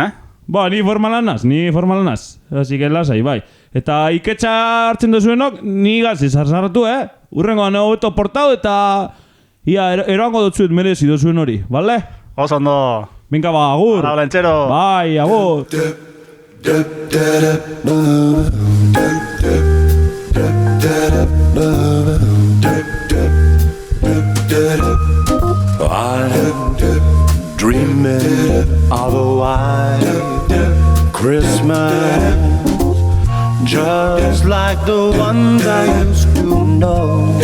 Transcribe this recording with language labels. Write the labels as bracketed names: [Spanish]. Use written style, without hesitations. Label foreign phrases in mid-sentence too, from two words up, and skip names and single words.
[Basque] Ni formalan naz. [Spanish] Así que [Basque] lasai, bai. Eta iketxa hartzen duzuenok, ni gazi zarzarratu, Urrengoan hobeto portau eta eroango dutzuet merezi duzuen hori, bale? Oso ondo. Venga, agur. Hala, Lentzero. Bai, agur. [English] I'm dreaming of a white Christmas, just like the ones I used to know,